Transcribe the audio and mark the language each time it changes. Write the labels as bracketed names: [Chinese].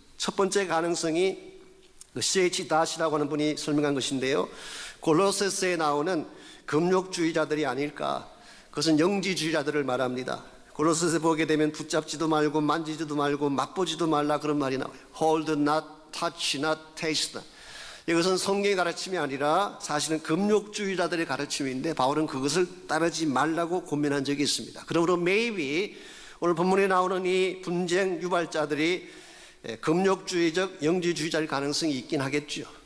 [Korean] 첫 번째 가능성이 C.H. 다시라고 하는 분이 설명한 것인데요, 골로새서에 나오는 금욕주의자들이 아닐까. 그것은 영지주의자들을 말합니다. 골로새서 보게 되면 붙잡지도 말고 만지지도 말고 맛보지도 말라 그런 말이 나와요. [English] Hold not, touch not, taste not. [Korean] 이것은 성경의 가르침이 아니라 사실은 금욕주의자들의 가르침인데 바울은 그것을 따르지 말라고 권면한 적이 있습니다. 그러므로 maybe 오늘 본문에 나오는 이 분쟁 유발자들이 금욕주의적 영지주의자일 가능성이 있긴 하겠죠.